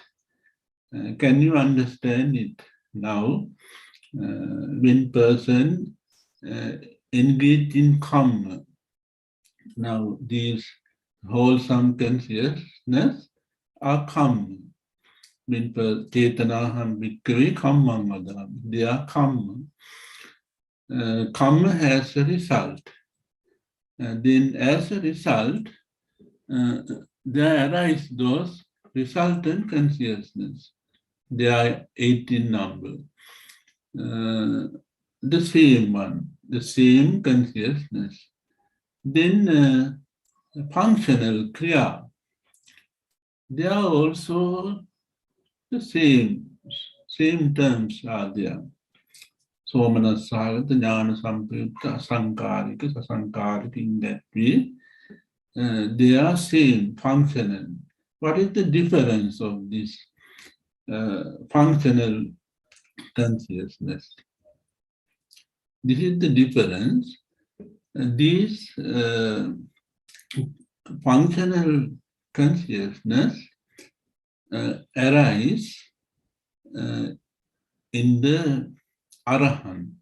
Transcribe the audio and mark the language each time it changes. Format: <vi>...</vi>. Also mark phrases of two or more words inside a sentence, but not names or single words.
<en>Can you understand it now? When person engage in karma, now these wholesome consciousness are karma.</en> <pi>When chetanaham bhikkhave kammam vadami,</pi> <en>they are karma. Karma has a result. Then as a result, there arise those resultant consciousness. They are 8 in number. The same one, the same consciousness. Then functional kriya. They are also the same terms are there.</en> <pi>Somanasagata, jnana sampayukta, asankarika, sasankarika,</pi> <en>in that way. They are same, functional. What is the difference of this functional consciousness? This is the difference. These functional consciousness arise in the Arahant.</en>